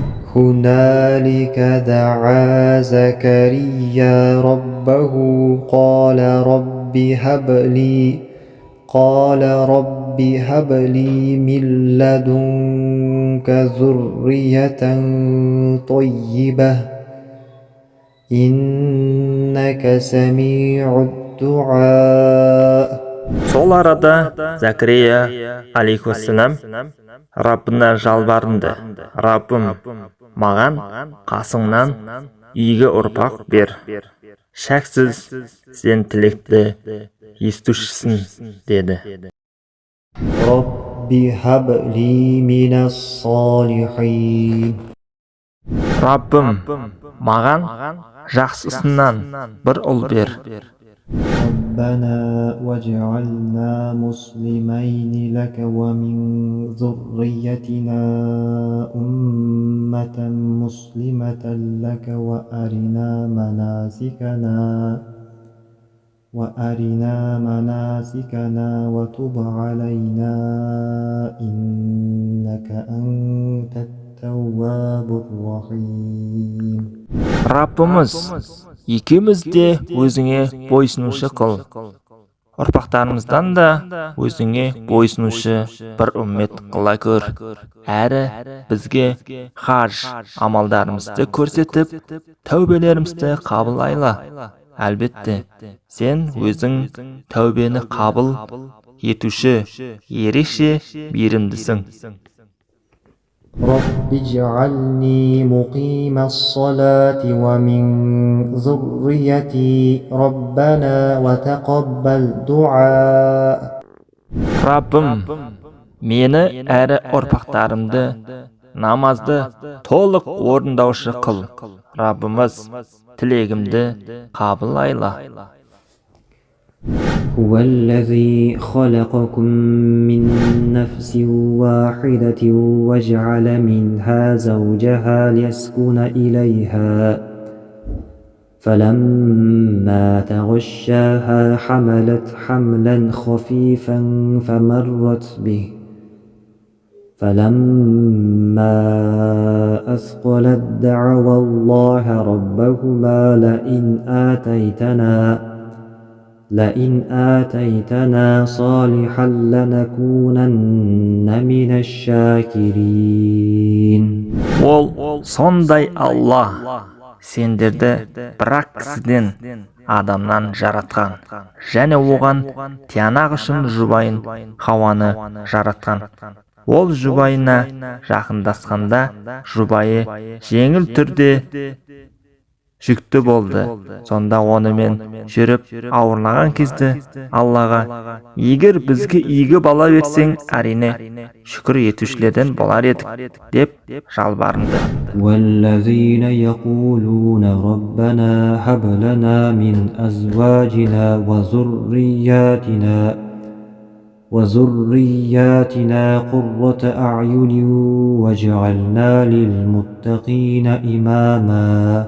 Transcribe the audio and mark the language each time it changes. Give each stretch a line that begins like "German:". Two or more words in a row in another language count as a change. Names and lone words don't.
Arabic: هنالك دعا زكريا ربه قال رب هب لي من لدنك ذرية طيبة إنك سميع الدعاء.
Kazakh: Сол арада Закария алейхиссалам Раббына жалбарынды: Раббым, маған қасыңнан игі ұрпақ бер. Шәксіз сен тілекті естушісің, деді.
Arabic: رب هب لي من الصالحين.
Kazakh: Раббым, маған жақсысынан бір ұл бер.
Arabic: ربنا واجعلنا مسلمين لك ومن ذريتنا أمة مسلمة لك وأرنا مناسكنا وتب علينا إنك أنت التواب الرحيم.
Kazakh: Раббымыз, екеуміз де өзіңе бойсынушы қыл. Ұрпақтарымыздан да өзіңе бойсынушы бір үммет қыла көр. Әрі бізге хаж амалдарымызды көрсетіп, тәубелерімізді қабыл айла. Әлбетте, сен өзің тәубені қабыл етуші, ерекше мейірімдісің.
Arabic: رب اجعلني مقيم الصلاة ومن ذريتي ربنا وتقبل دعاء.
Kazakh: Раббым, мені әрі ұрпақтарымды намазды толық орындаушы қыл. Раббымыз, тілегімді қабыл айла.
Arabic: هو الذي خلقكم من نفس واحدة وجعل منها زوجها ليسكن إليها فلما تغشاها حملت حملا خفيفا فمرت به فلما أثقلت دعوا الله ربهما لئن آتيتنا صالحا لنكونن من الشاكرين.
Kazakh: Ол сондай Алла, сендерді бір-ақ кісіден, адамнан жаратқан, және оған тиянақ үшін жұбайын Хауаны жаратқан. Ол жұбайына жақындасқанда, жұбайы жеңіл түрде жүкті болды. Сонда онымен жүріп ауырлаған кезде Аллаға: егер бізге игі бала берсең, әрине шүкір етушілерден болар едік, деп жалбарынды.
Arabic: والذين يقولون ربنا هب لنا من أزواجنا وذرياتنا قرة أعين واجعلنا للمتقين إماما.